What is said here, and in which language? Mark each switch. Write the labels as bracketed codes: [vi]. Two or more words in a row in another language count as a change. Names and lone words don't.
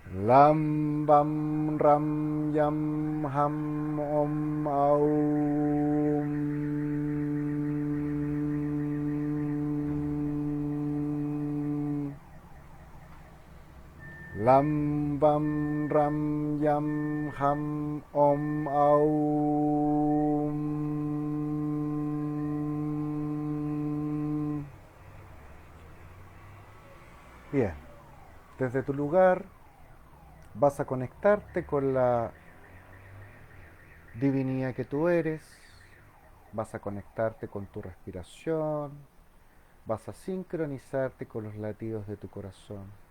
[sa] Lam bam ram yam ham om aum. Lam bam ram yam ham om aum. [es] Bien, desde tu lugar vas a conectarte con la divinidad que tú eres, vas a conectarte con tu respiración, vas a sincronizarte con los latidos de tu corazón.